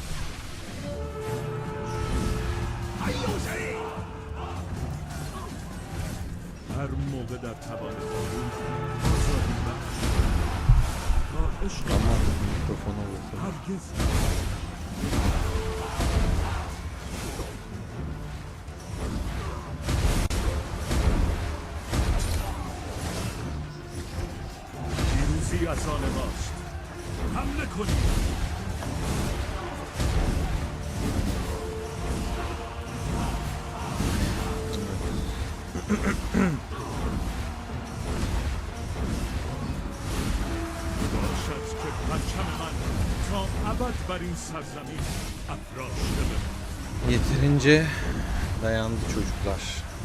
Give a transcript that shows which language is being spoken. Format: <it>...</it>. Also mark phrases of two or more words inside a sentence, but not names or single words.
<fa>هر موقع در توانتان بود آزادی بخش تا عشق</fa> <tr>Ama mikrofona vurdum.</tr> <fa>هرگز پیروزی از آن ماست. حمله کنید. باشد که پرچم من تا ابد بر این سرزمین افراشته بماند.</fa> <tr>Yeterince dayandı çocuklar.</tr>